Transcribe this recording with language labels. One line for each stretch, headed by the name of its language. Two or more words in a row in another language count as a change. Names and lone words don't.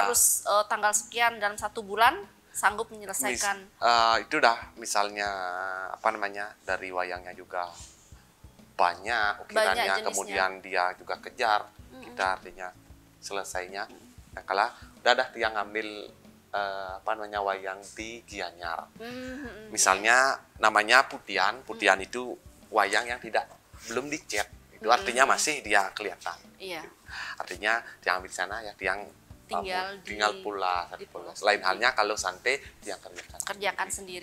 Indonesian: tanggal sekian dalam 1 bulan sanggup menyelesaikan. Itu dah misalnya dari wayangnya juga banyak ukirannya, jenisnya. kemudian dia juga kejar kita artinya selesainya. Nah, kalau udah tiang ngambil wayang di Gianyar. Misalnya namanya putian itu wayang yang belum dicat. Itu artinya masih dia kelihatan. Iya. Artinya tiang ambil sana ya tiang Tinggal pula. pulas. Lain halnya kalau santai tiang Kerjakan sendiri.